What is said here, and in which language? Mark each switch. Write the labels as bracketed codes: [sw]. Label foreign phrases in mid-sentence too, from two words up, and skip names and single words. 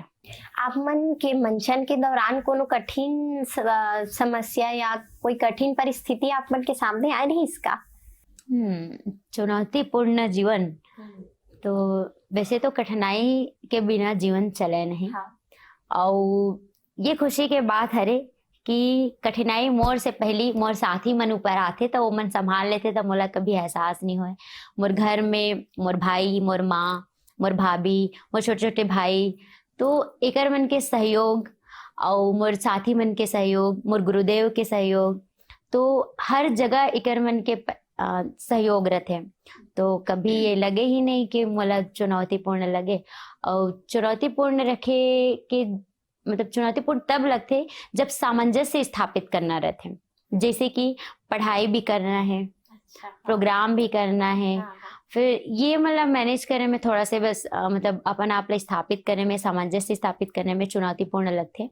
[hne] आप मन के मंचन के दौरान कोनो कठिन समस्या या कोई कठिन परिस्थिति आप मन के सामने आई रही इसका? चुनौतीपूर्ण जीवन, तो वैसे तो कठिनाई के बिना जीवन चले नहीं। हाँ। और ये खुशी के बात हरे कि कठिनाई मोर से पहली मोर साथी मन ऊपर आते तो वो मन संभाल लेते, तो मोला कभी एहसास नहीं होए। मोर घर में मोर भाई, मोर माँ, मोर भाभी, मोर छोटे छोटे भाई, तो एकर मन के सहयोग और मोर साथी मन के सहयोग, मोर गुरुदेव के सहयोग, तो हर जगह एकर मन के सहयोग रहते। तो कभी ये लगे ही नहीं कि मोला चुनौतीपूर्ण लगे। और चुनौतीपूर्ण रखे के मतलब चुनौतीपूर्ण तब लगते जब सामंजस्य स्थापित करना रहते, जैसे कि पढ़ाई भी करना है, प्रोग्राम भी करना है, फिर ये मतलब मैनेज करने में थोड़ा से बस मतलब अपन आप स्थापित करने में, सामंजस्य स्थापित करने में चुनौतीपूर्ण लगते।